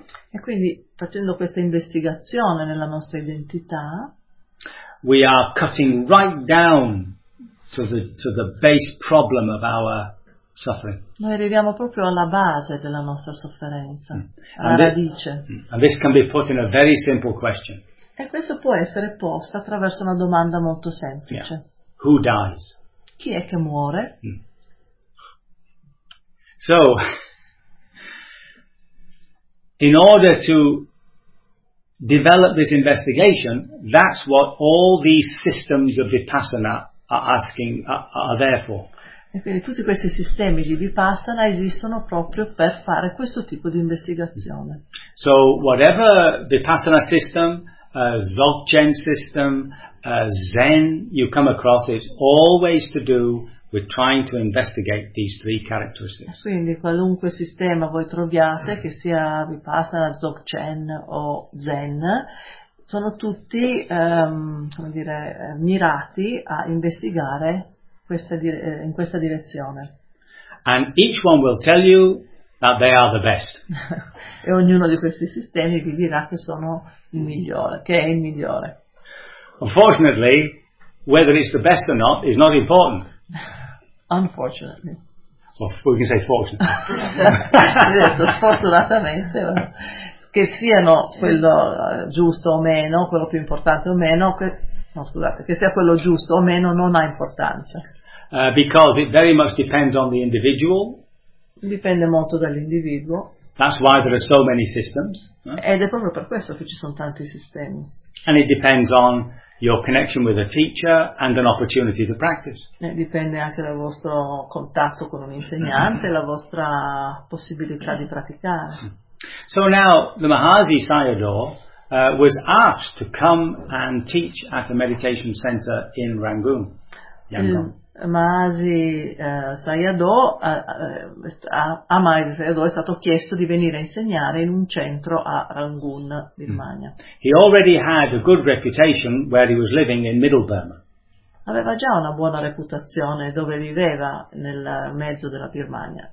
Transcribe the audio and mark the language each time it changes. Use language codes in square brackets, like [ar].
[it] E quindi facendo questa investigazione nella nostra identità, [en] we are cutting right down to the base problem of our suffering. [it] Noi arriviamo proprio alla base della nostra sofferenza, alla radice. [en] And this can be put in a very simple question. [it] E questo può essere posto attraverso una domanda molto semplice. [en] Yeah. Who dies? [it] Chi è che muore? [en] So, in order to develop this investigation, that's what all these systems of vipassana are asking, are there for. [it] E quindi tutti questi sistemi di Vipassana esistono proprio per fare questo tipo di investigazione. [en] So, whatever Vipassana system, Dzogchen system, Zen you come across, it's always to do with trying to investigate these three characteristics. [it] Quindi qualunque sistema voi troviate, che sia Vipassana, Dzogchen o Zen, sono tutti mirati a investigare in questa direzione. [en] And each one will tell you that they are the best. [it] E ognuno di questi sistemi vi dirà che sono il migliore, che è il migliore. [en] Unfortunately, whether it's the best or not is not important. Unfortunately. Well, we can say fortunately. [it] Io ho detto sfortunatamente. Che siano quello giusto o meno, quello più importante o meno, che sia quello giusto o meno non ha importanza. [en] Because it very much depends on the individual. [it] Dipende molto dall'individuo. [en] That's why there are so many systems. [it] Ed è proprio per questo che ci sono tanti sistemi. [en] And it depends on your connection with a teacher and an opportunity to practice. [it] E dipende anche dal vostro contatto con un insegnante e la vostra possibilità di praticare. [en] So now the Mahasi Sayadaw was asked to come and teach at a meditation center in Rangoon, Yangon. [it] Mahasi Sayadaw è stato chiesto di venire a insegnare in un centro a Rangoon, Birmania. [en] He already had a good reputation where he was living in Middle Burma. [it] Aveva già una buona reputazione dove viveva nel mezzo della Birmania.